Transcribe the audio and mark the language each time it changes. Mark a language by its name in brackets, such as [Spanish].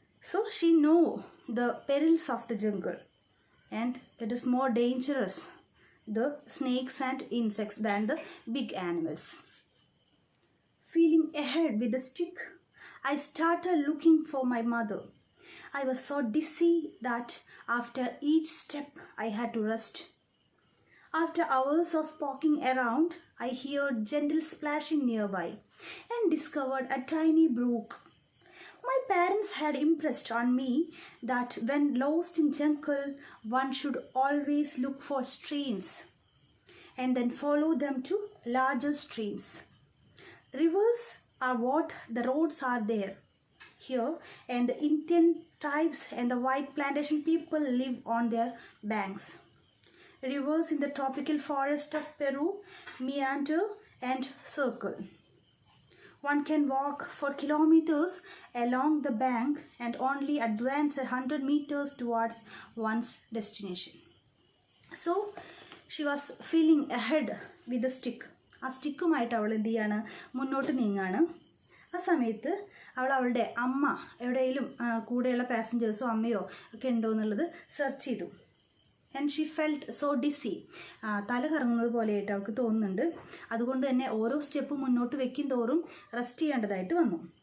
[English] So she know the perils of the jungle and it is more dangerous the snakes and insects than the big animals. Feeling ahead with the stick, I started looking for my mother. I was so dizzy that after each step I had to rest. After hours of poking around, I heard gentle splashing nearby and discovered a tiny brook. My parents had impressed on me that when lost in jungle, one should always look for streams and then follow them to larger streams. Rivers are what the roads are there. Here, and the Indian tribes and the white plantation people live on their banks. Rivers in the tropical forest of Peru meander and circle. One can walk for kilometers along the bank and only advance 100 meters towards one's destination. So, she was feeling ahead with the stick. [Malayalam] ആ സ്റ്റിക്കുമായിട്ട് അവൾ എന്ത് ചെയ്യാണ്, മുന്നോട്ട് നീങ്ങാണ്. ആ സമയത്ത് അവളുടെ അമ്മ എവിടെയെങ്കിലും കൂടെയുള്ള പാസഞ്ചേഴ്സോ അമ്മയോ ഒക്കെ ഉണ്ടോ എന്നുള്ളത് സെർച്ച് ചെയ്തു. [English] and she felt so dizzy, [Malayalam] തല കറങ്ങുന്നത് പോലെയായിട്ട് അവൾക്ക് തോന്നുന്നുണ്ട്. അതുകൊണ്ട് തന്നെ ഓരോ സ്റ്റെപ്പ് മുന്നോട്ട് വെക്കും തോറും റെസ്റ്റ് ചെയ്യേണ്ടതായിട്ട് വന്നു.